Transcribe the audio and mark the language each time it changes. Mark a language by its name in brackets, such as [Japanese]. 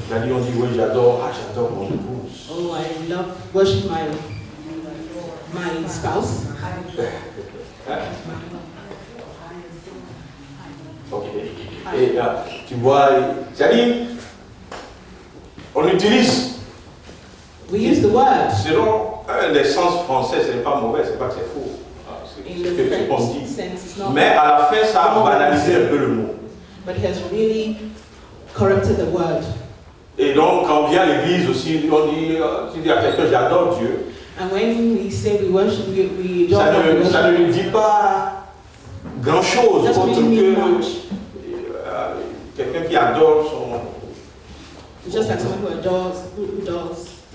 [French] On dit oui, j'adore mon épouse. [English] Oh, I love worship my spouse. Ok. [French] Et tu vois, c'est-à-dire, on utilise. [English] We use the word. [French] Selon les sens français, ce n'est pas mauvais, c'est pas que c'est faux. [English] In the French sense, it's not. [French] Mais à la fin, ça a banalisé un peu le mot. [English] But it has really corrected the word. [French] Et donc, quand on vient à l'église aussi, on dit, tu dis à quelqu'un, j'adore Dieu. [English] And when we say we worship, we don't. [French] Ça ne lui dit pas grand-chose autre que quelqu'un qui adore son. [English] Just like someone who adores